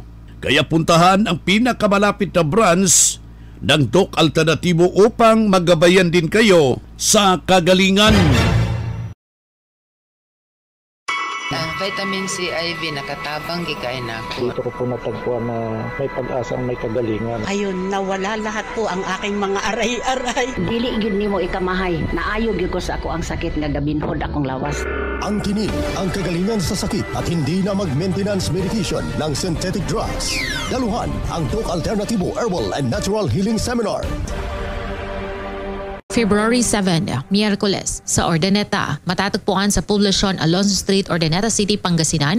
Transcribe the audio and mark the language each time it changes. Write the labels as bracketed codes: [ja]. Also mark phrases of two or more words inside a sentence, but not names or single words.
[tl] Kaya puntahan ang pinakamalapit na branch ng Doc Alternativo upang magabayan din kayo sa kagalingan. [ceb] Ang vitamin C IV nakatabang gikain ako. [tl] Dito ko po natagpuan na may pag-asang may kagalingan. Ayun, nawala lahat po ang aking mga aray-aray. [ceb] Dili gyud nimo ikamahay. Naayo gyud ko sa ako ang sakit nga gabinhod akong lawas. [tl] Ang kinin ang kagalingan sa sakit at hindi na mag- [en] maintenance medication [tl] ng [en] synthetic drugs. [tl] Daluhan ang Doc Alternativo Herbal and Natural Healing Seminar. February 7, Miyerkules, sa Ordaneta. Matatagpuan sa Poblacion, Alonso Street, Ordaneta City, Pangasinan.